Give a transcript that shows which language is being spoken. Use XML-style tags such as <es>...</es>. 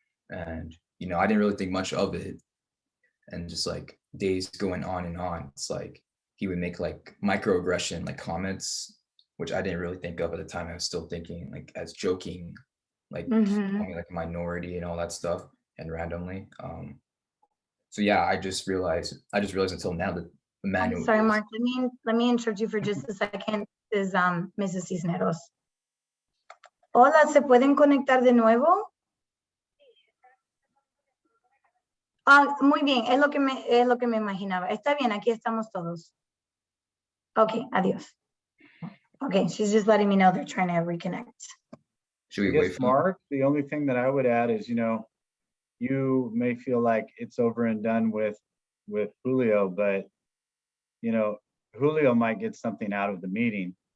<en>And, you know, I didn't really think much of it. And just like days going on and on, it's like he would make like microaggression like comments, which I didn't really think of at the time. I was still thinking like as joking, like call me like a minority and all that stuff, and randomly. So yeah, I just realized until now that Emmanuel Sorry, is, Mark, let me interrupt you for just a second. This is Mrs. Cisneros.</en> <es>Hola, ¿se pueden conectar de nuevo? Muy bien, es lo que me imaginaba. Está bien, aquí estamos todos. Okay, adiós.</es> <en>Okay, she's just letting me know they're trying to reconnect. should we I guess, wait for Mark, the only thing that I would add is, you know, you may feel like it's over and done with Julio, but, you know, Julio might get something out of the meeting.</en>